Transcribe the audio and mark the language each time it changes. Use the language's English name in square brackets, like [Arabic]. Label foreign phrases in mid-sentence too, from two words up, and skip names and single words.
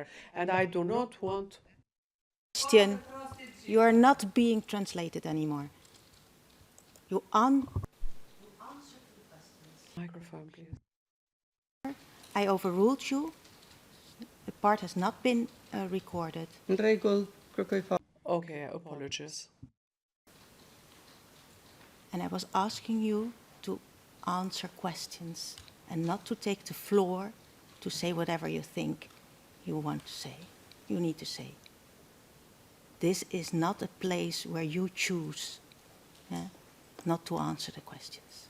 [English] And I do not want... Question. You are not being translated anymore. You Microphone, please. I overruled you. The part has not been recorded. [Albanian] në rregull, kërkoj falje. [English] Okay, apologies. And I was asking you to answer questions and not to take the floor to say whatever you think you want to say, you need to say. This is not a place where you choose not to answer the questions.